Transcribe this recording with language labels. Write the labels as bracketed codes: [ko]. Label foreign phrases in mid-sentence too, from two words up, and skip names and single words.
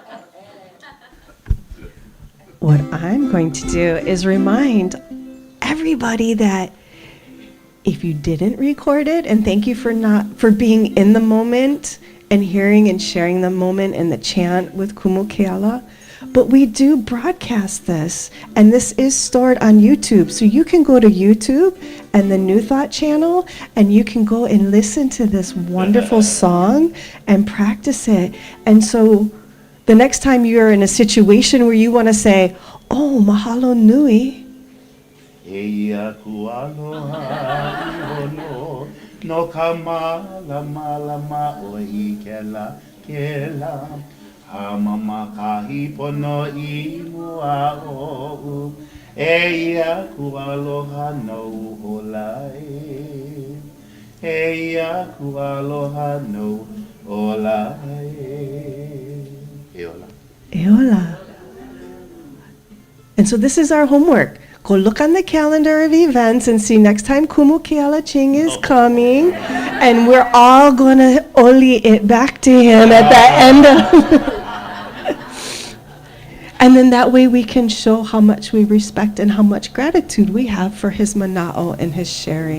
[en] What I'm going to do is remind everybody that if you didn't record it, and thank you for being in the moment and hearing and sharing the moment and the chant with Kumu Keala, but we do broadcast this, and this is stored on YouTube. So you can go to YouTube and the New Thought channel, and you can go and listen to this wonderful song and practice it. And so the next time you're in a situation where you want to say, [haw] oh, mahalo nui, Eia ku aloha ihono, no ka malama lama oi I kela kela, hamama ka hipono I mua o, Eia ku aloha no olae. Eia ku aloha no olae. Eola. eola. [en] And so this is our homework. Go look on the calendar of events and see next time Kumu Keala Ching is coming, and we're all going to oli it back to him at the end of And then that way we can show how much we respect and how much gratitude we have for his mana'o and his sharing.